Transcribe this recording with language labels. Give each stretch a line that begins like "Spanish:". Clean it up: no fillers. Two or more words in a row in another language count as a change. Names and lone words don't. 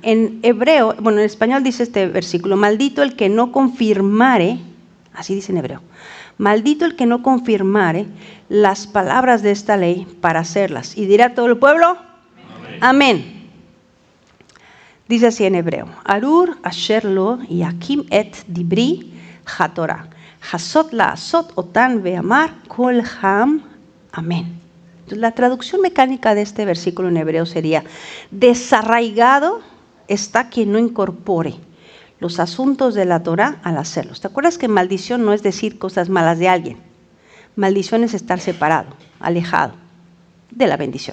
Spanish: En hebreo, en español dice este versículo: maldito el que no confirmare, así dice en hebreo, maldito el que no confirmare las palabras de esta ley para hacerlas. Y dirá todo el pueblo: amén. Amén. Dice así en hebreo:
Hebrew: ארור אשר לא יקים את דברי התורה הזאת לעשות אותם ואמר כל העם.
Spanish: Amén. Entonces, la traducción mecánica de este versículo en hebreo sería: desarraigado está quien no incorpore los asuntos de la Torá al hacerlos. ¿Te acuerdas que maldición no es decir cosas malas de alguien? Maldición es estar separado, alejado de la bendición.